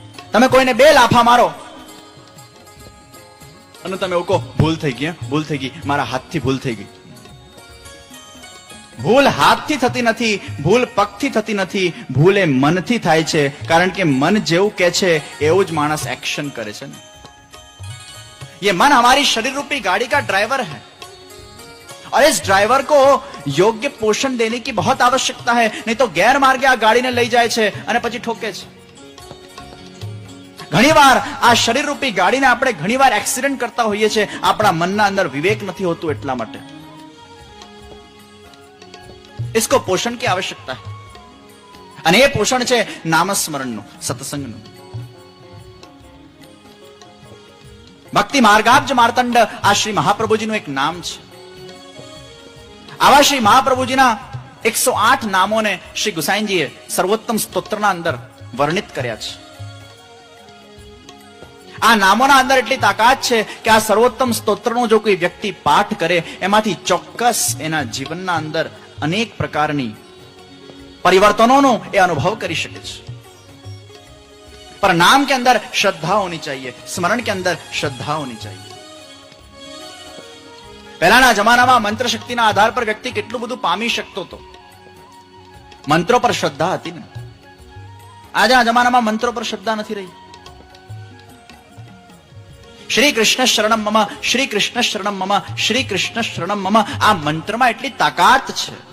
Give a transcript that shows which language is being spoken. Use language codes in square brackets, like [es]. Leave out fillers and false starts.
[gu] તમે કોઈને 2 લાફા મારો અને તમે એવું કહો ભૂલ થઈ ગઈ, મારા હાથથી ભૂલ થઈ ગઈ. ભૂલ હાથથી થતી નથી, ભૂલ પગથી થતી નથી, ભૂલ એ મનથી થાય છે. કારણ કે મન જેવું કહે છે એવું જ માણસ એક્શન કરે છે ને. [hi] ये मन हमारी शरीर रूपी गाड़ी का ड्राइवर है और इस ड्राइवर को योग्य पोषण देने की बहुत आवश्यकता है, नहीं तो [gu] गैर मार्गे आ गाड़ी ने लई जाए છે અને પછી ઠોકે છે. ઘણીવાર આ શરીર રૂપી ગાડીને આપણે ઘણીવાર એક્સિડન્ટ કરતા હોઈએ છીએ આપણા મનના અંદર વિવેક નથી હોતું એટલા માટે. [hi] इसको पोषण की आवश्यकता है [gu] અને એ પોષણ છે નામસ્મરણનું, સત્સંગનું. ભક્તિ માર્ગાબ્જ માર્તંડ આ શ્રી મહાપ્રભુજીનું એક નામ છે. આવા શ્રી મહાપ્રભુજીના 108 નામોને શ્રી ગુસાઈજીએ સર્વોત્તમ સ્તોત્રના અંદર વર્ણિત કર્યા છે. આ નામોના અંદર એટલી તાકાત છે કે આ સર્વોત્તમ સ્તોત્રનો જો કોઈ વ્યક્તિ પાઠ કરે એમાંથી ચોક્કસ એના જીવનના અંદર अनेक प्रकारनी परिवर्तनों ये अनुभव कर શકે છે. [hi] पर नाम के अंदर श्रद्धा होनी चाहिए, स्मरण के अंदर श्रद्धा होनी चाहिए. [gu] પહેલાના જમાનામાં મંત્ર શક્તિના આધાર પર વ્યક્તિ કેટલું બધું પામી શકતો હતો. મંત્રો પર શ્રદ્ધા હતી ને. આજના જમાનામાં મંત્રો પર શ્રદ્ધા નથી રહી. શ્રી કૃષ્ણ શરણમ મમ, શ્રી કૃષ્ણ શરણમ મમ, શ્રી કૃષ્ણ શરણમ મમ આ મંત્રમાં એટલી તાકાત છે.